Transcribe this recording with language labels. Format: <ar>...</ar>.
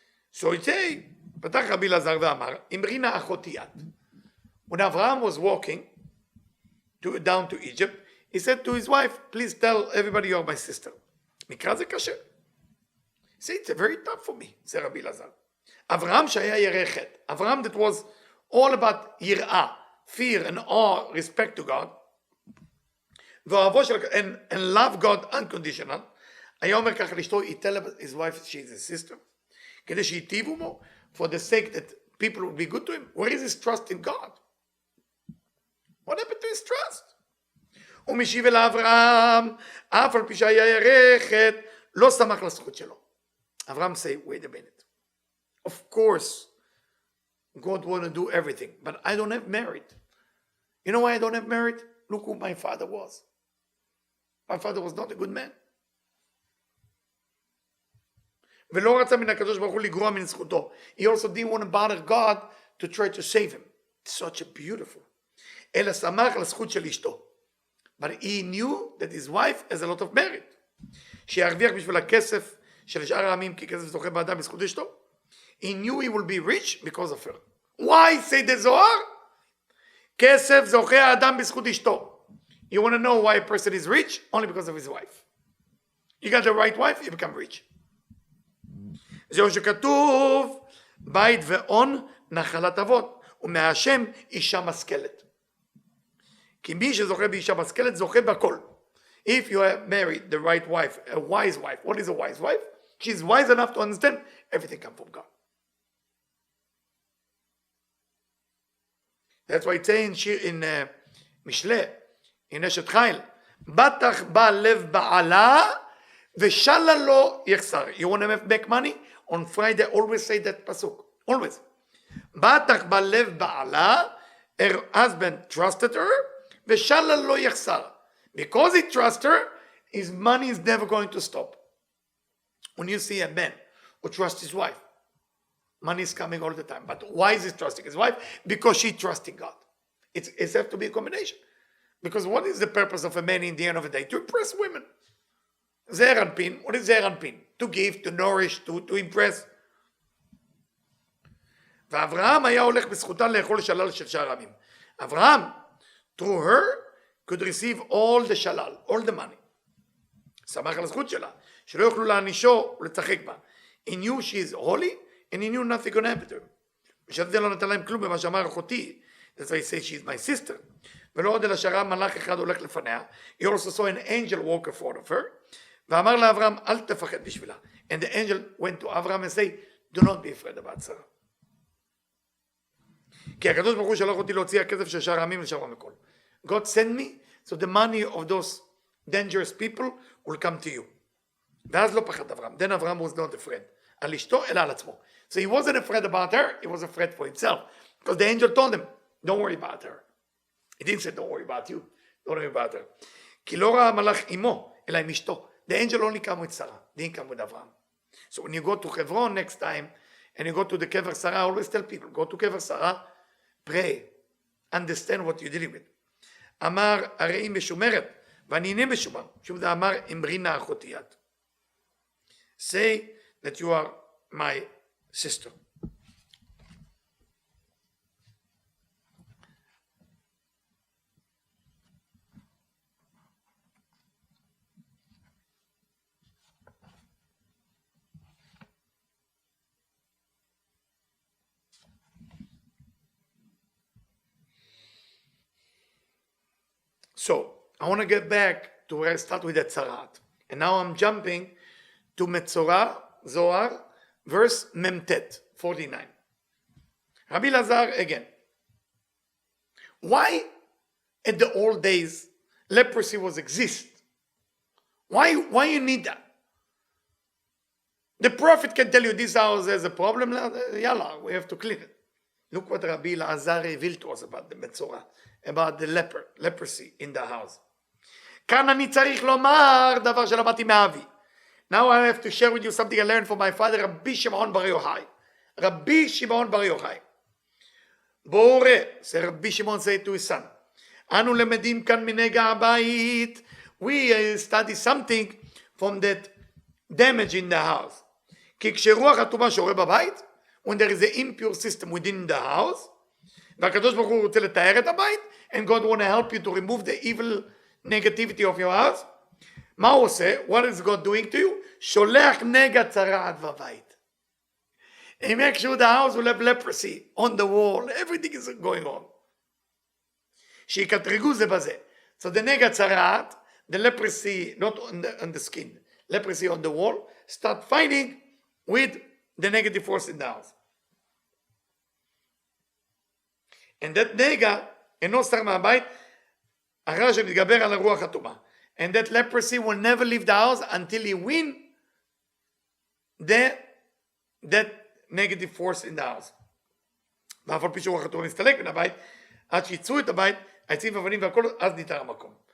<en>So he said,</en> <he>פתח רבי אלעזר ואמר, אמרי נא אחותי את.</he> <en>When Abraham was walking down to Egypt, he said to his wife, please tell everybody you're my sister.</en> <he>מקרא זה קשה.</he> <en>He said, it's very tough for me, said רבי אלעזר.</en> <he>אברהם שהיה ירא חטא.</he> <en>Abraham that was all about יראה, fear and awe, respect to God, and love God unconditional.</en> <he>היה אומר ככה לאשתו,</he> <en>he tell his wife she's his sister.</en> <he>כדי שיטיבו בו,</he> <en>for the sake that people would be good to him. Where is his trust in God? What happened to his trust?</en> <he>ומשיב אל אברהם, אף על פי שהיה ירא חטא, לא שמח לזכות שלו.</he> <en>Abraham say, wait a minute. Of course, God want to do everything, but I don't have merit. You know why I don't have merit? Look who my father was. My father was not a good man.</en> <he>ולא רצה מן הקדוש ברוך הוא לגרוע מן זכותו.</he> <en>He also didn't want to bother God to try to save him. It's such a beautiful.</en> <he>אלא שמח לזכות של אשתו.</he> <en>But he knew that his wife has a lot of merit.</en> <he>שירוויח בשביל הכסף של שאר העמים כי כסף זוכה באדם בזכות אשתו.</he> <en>He knew he will be rich because of her. Why say the Zohar?</en> <he>כסף זוכה האדם בזכות אשתו.</he> <en>You want to know why a person is rich? Only because of his wife. You got the right wife, you become rich.</en> <he>זהו שכתוב, בית ואון נחלת אבות, ומהשם אישה משכלת. כי מי שזוכה באישה משכלת זוכה בכל.</he> <en>If you have married the right wife, a wise wife, what is a wise wife? She's wise enough to understand everything comes from God. That's why it's saying in Mishle, in Eshet Chayil,</en> <he>בטח בא לב בעלה ושלה לו יחסר.</he> <en>You want to make money? On Friday, always say that pasuk. Always.</en> <he>בטח בא לב בעלה,</he> <en>her husband trusted her,</en> <he>ושלה לו יחסר.</he> <en>Because he trusts her, his money is never going to stop. When you see a man who trusts his wife, money is coming all the time. But why is he trusting his wife? Because she trusts in God. It has to be a combination. Because what is the purpose of a man in the end of the day? To impress women. Zeir Anpin. What is Zeir Anpin? To give, to nourish, to impress.</en> <he>ואברהם היה הולך בזכותה לאכול שלל של שאר העמים.</he> <en>אברהם, through her, could receive all the shalal, all the money.</en> <he>שמח על הזכות שלה, שלא יוכלו להענישו ולצחק בה.</he> <en>He knew she is holy, and he knew nothing gonna happen to her.</en> <he>ושאת זה לא נתן להם כלום במה שאמר אחותי.</he> <en>That's why he says she is my sister.</en> <he>ולא עוד אלא שראה מלאך אחד הולך לפניה.</he> <en>He also saw an angel walk in front of her.</en> <he>ואמר לאברהם, אל תפחד בשבילה.</he> <en>And the angel went to Abraham and said, do not be afraid about Sarah.</en> <he>כי הקדוש ברוך הוא שלח אותי להוציא הכסף של שאר העמים לשמר מכל.</he> <en>God sent me, so the money of those dangerous people will come to you.</en> <he>ואז לא פחד אברהם.</he> <en>Then Abraham was not afraid.</en> <he>על אשתו, אלא על עצמו.</he> <en>So he wasn't afraid about her, he was afraid for himself. Because the angel told him, don't worry about her. He didn't say, don't worry about you. Don't worry about her.</en> <he>כי לא ראה המלאך עמו, אלא עם אשתו.</he> <en>The angel only came with Sarah, didn't come with Abraham. So when you go to Hebron next time, and you go to the Kever Sarah, I always tell people, go to Kever Sarah, pray, understand what you're dealing with.</en> <he>אמר, הרי היא משומרת, ואני איני משומר. שוב זה אמר, אמרי נא אחותי את.</he> <en>Say that you are my sister. So, I want to get back to where I start with the Tzarat. And now I'm jumping to Metzora, Zohar, verse Memtet, 49. Rabbi Lazar again. Why at the old days leprosy was exist? Why you need that? The prophet can tell you this house has a problem, yalla, we have to clean it. Look what Rabbi Lazar revealed to us about the Metzora, about the leprosy in the house.</en> <he>כאן אני צריך לומר דבר שלמדתי מאבי.</he> <en>Now I have to share with you something I learned from my father, Rabbi Shimon Bar Yochai. Rabbi Shimon Bar Yochai. בורא, so Rabbi Shimon said to his son,</en> <he>אנו למדים כאן מנגע הבית.</he> <en>We study something from that damage in the house.</en> <he>כי כשרוח הטומאה שורה בבית,</he> <en>when there is an impure system within the house,</en> <he>והקדוש ברוך הוא רוצה לתאר את הבית,</he> <en>and God want to help you to remove the evil negativity of your house,</en> <he>מה הוא עושה?</he> <en>What is God doing to you?</en> <he>שולח נגע צרעת בבית.</he> <en>He makes sure the house will have leprosy on the wall, everything is going on.</en> <he>שיקטרגו זה בזה.</he> <en>So the נגע צרעת, the leprosy, not on the skin, leprosy on the wall, start fighting with the negative force in the house. And that</en> <he>נגע אינו סר מהבית, אחרי שמתגבר על הרוח הטומאה.</he> <en>And that leprosy will never leave the house until he win that negative force in the house.</en> <he>ואף על פי שרוח הטומאה מסתלק מן הבית, עד שיצאו את הבית, העצים והאבנים והכל, אז ניתר המקום.</he>